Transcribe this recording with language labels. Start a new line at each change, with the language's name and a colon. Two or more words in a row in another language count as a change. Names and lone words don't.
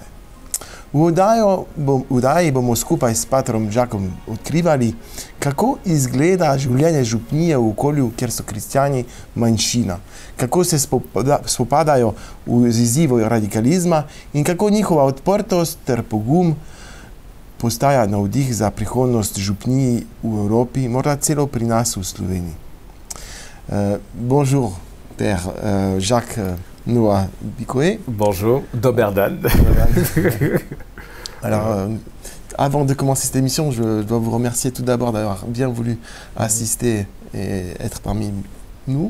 Slovenian: V oddaji bomo skupaj s patrom Jacquesom odkrivali, kako izgleda življenje župnije v okolju, kjer so kristjani manjšina, kako se spopadajo z izzivom radikalizma in kako njihova odprtost ter pogum postaja navdih za prihodnost župniji v Evropi, morda celo pri nas v Sloveniji.
French: Bonjour, Père Jacques Noah Bicoe. Bonjour, Doberdan. Alors, avant de commencer cette émission, je dois vous remercier tout d'abord d'avoir bien voulu assister et être parmi nous.